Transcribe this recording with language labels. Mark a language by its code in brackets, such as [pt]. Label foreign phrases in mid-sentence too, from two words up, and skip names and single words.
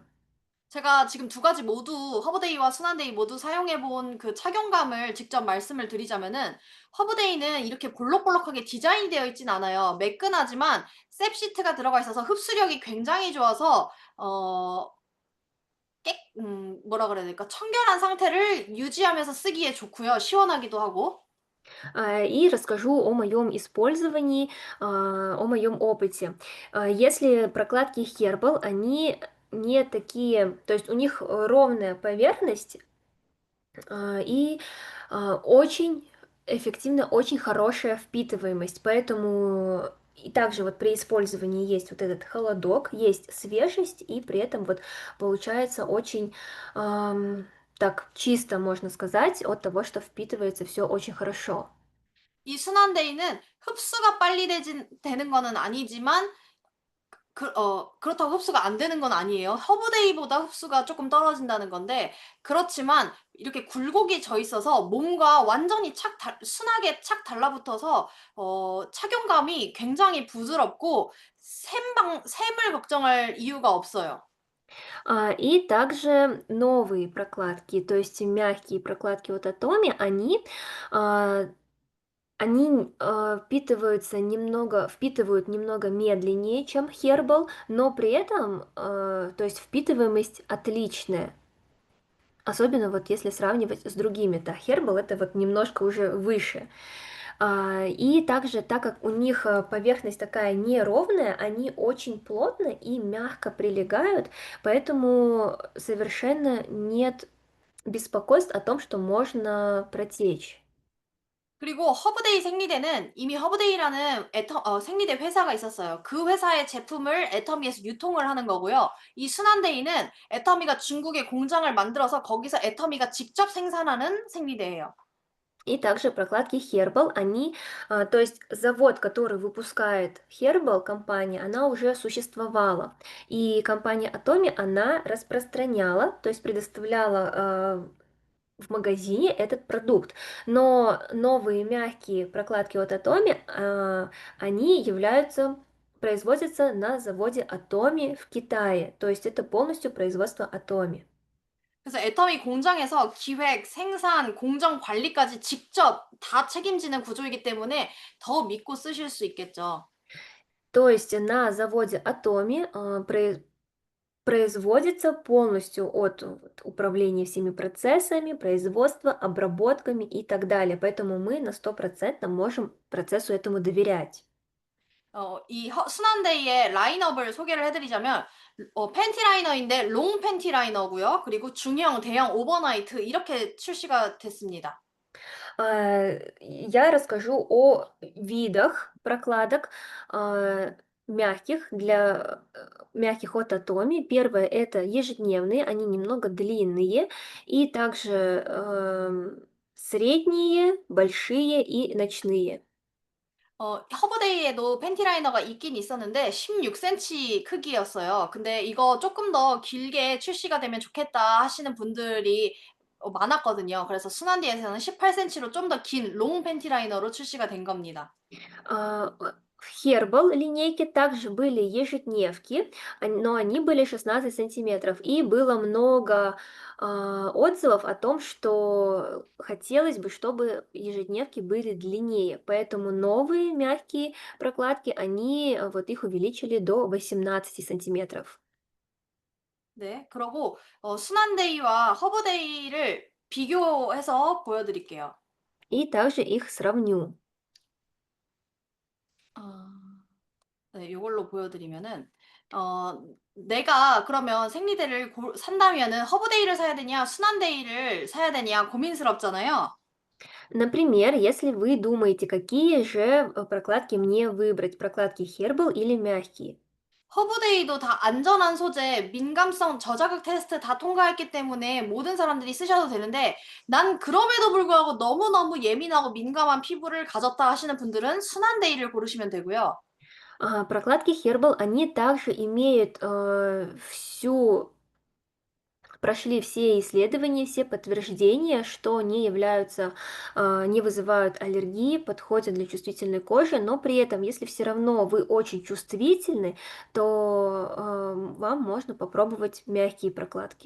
[ko] 제가 지금 두 가지 모두 허브데이와 순환데이 모두 사용해 본 그 착용감을 직접 말씀을 드리자면은 허브데이는 이렇게 볼록볼록하게 디자인이 되어 있진 않아요. 매끈하지만 셉 시트가 들어가 있어서 흡수력이 굉장히 좋아서 뭐라 그래야 될까? 청결한 상태를 유지하면서 쓰기에 좋고요. 시원하기도 하고. [ru] И расскажу о моем использовании, о моем опыте. Если прокладки Herbal, они не такие, то есть у них ровная поверхность, и очень эффективно, очень хорошая впитываемость. Поэтому и также вот при использовании есть вот этот холодок, есть свежесть, и при этом вот получается очень так чисто, можно сказать, от того, что впитывается все очень хорошо. [ko] 이 순환데이는 흡수가 빨리 되는 거는 아니지만 그렇다고 흡수가 안 되는 건 아니에요. 허브데이보다 흡수가 조금 떨어진다는 건데 그렇지만 이렇게 굴곡이 져 있어서 몸과 완전히 순하게 착 달라붙어서 착용감이 굉장히 부드럽고 샘을 걱정할 이유가 없어요. [ru] И также новые прокладки, то есть мягкие прокладки от Atomy, а, впитывают немного медленнее, чем Herbal, но при этом, то есть впитываемость отличная. Особенно вот если сравнивать с другими, да, Herbal это вот немножко уже выше. И также, так как у них поверхность такая неровная, они очень плотно и мягко прилегают, поэтому совершенно нет беспокойств о том, что можно протечь. [ko] 그리고 허브데이 생리대는 이미 허브데이라는 생리대 회사가 있었어요. 그 회사의 제품을 애터미에서 유통을 하는 거고요. 이 순환데이는 애터미가 중국에 공장을 만들어서 거기서 애터미가 직접 생산하는 생리대예요. [ru] И также прокладки Herbal, то есть завод, который выпускает Herbal, компания, она уже существовала. И компания Atomy, она распространяла, то есть предоставляла в магазине этот продукт. Но новые мягкие прокладки от Atomy, они производятся на заводе Atomy в Китае. То есть это полностью производство Atomy. [ko] 그래서 애터미 공장에서 기획, 생산, 공정 관리까지 직접 다 책임지는 구조이기 때문에 더 믿고 쓰실 수 있겠죠. [ru] То есть на заводе Atomy производится полностью от вот управления всеми процессами, производства, обработками и так далее. Поэтому мы на 100% можем процессу этому доверять. [ko] 순환데이의 라인업을 소개를 해드리자면 팬티 라이너인데 롱 팬티 라이너고요. 그리고 중형, 대형 오버나이트 이렇게 출시가 됐습니다. [ru] Я расскажу о видах прокладок мягких мягких от Atomy. Первое это ежедневные, они немного длинные и также Средние, большие и ночные. [ko] 허브데이에도 팬티 라이너가 있긴 있었는데 16cm 크기였어요. 근데 이거 조금 더 길게 출시가 되면 좋겠다 하시는 분들이 많았거든요. 그래서 순한디에서는 18cm로 좀 더 긴 롱 팬티 라이너로 출시가 된 겁니다. [ru] В Herbal линейке также были ежедневки, но они были 16 сантиметров. И было много отзывов о том, что хотелось бы, чтобы ежедневки были длиннее. Поэтому новые мягкие прокладки, они вот их увеличили до 18 сантиметров. [ko] 네. 그러고 순한데이와 허브데이를 비교해서 보여드릴게요. [ru] И также их сравню. 아. [ko] 네, 요걸로 보여드리면은 어 내가 그러면 생리대를 산다면은 허브데이를 사야 되냐 순한데이를 사야 되냐 고민스럽잖아요. [ru] Например, если вы думаете, какие же прокладки мне выбрать, прокладки Herbal или мягкие. [ko] 허브데이도 다 안전한 소재, 민감성, 저자극 테스트 다 통과했기 때문에 모든 사람들이 쓰셔도 되는데 난 그럼에도 불구하고 너무너무 예민하고 민감한 피부를 가졌다 하시는 분들은 순한데이를 고르시면 되고요. [ru] Прокладки Herbal, они также имеют прошли все исследования, все подтверждения, что не являются, не вызывают аллергии, подходят для чувствительной кожи, но при этом, если все равно вы очень чувствительны, то вам можно попробовать мягкие прокладки.